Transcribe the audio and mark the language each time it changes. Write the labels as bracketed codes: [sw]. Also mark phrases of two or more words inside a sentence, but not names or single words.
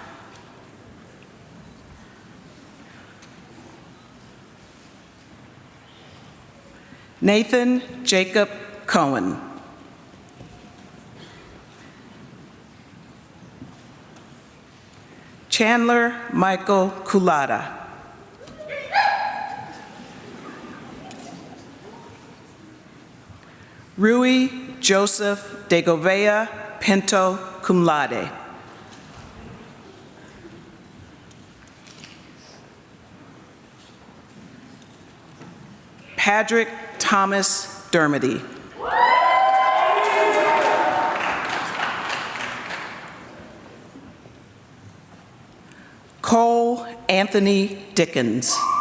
[en] Nathan Jacob Cohen. Chandler Michael Culata. Rui Joseph de Govea Pinto, [la] cum laude. [en] Patrick Thomas Dermody. Cole Anthony Dickens.